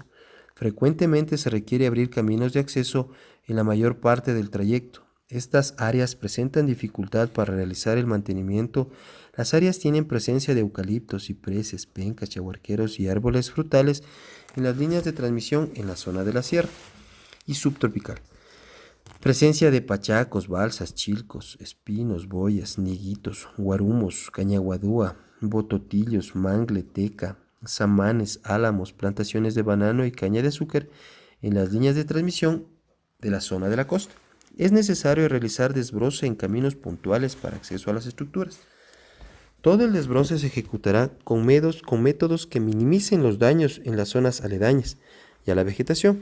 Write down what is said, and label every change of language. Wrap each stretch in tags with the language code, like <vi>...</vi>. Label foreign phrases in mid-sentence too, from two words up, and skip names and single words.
<es>Frecuentemente se requiere abrir caminos de acceso en la mayor parte del trayecto. Estas áreas presentan dificultad para realizar el mantenimiento. Las áreas tienen presencia de eucaliptos, cipreses, pencas, chaguarqueros y árboles frutales en las líneas de transmisión en la zona de la sierra y subtropical. Presencia de pachacos, balsas, chilcos, espinos, boyas, niguitos, guarumos, cañaguadúa, bototillos, mangle, teca, samanes, álamos, plantaciones de banano y caña de azúcar en las líneas de transmisión de la zona de la costa. Es necesario realizar desbroce en caminos puntuales para acceso a las estructuras. Todo el desbroce se ejecutará con métodos que minimicen los daños en las zonas aledañas y a la vegetación.</es>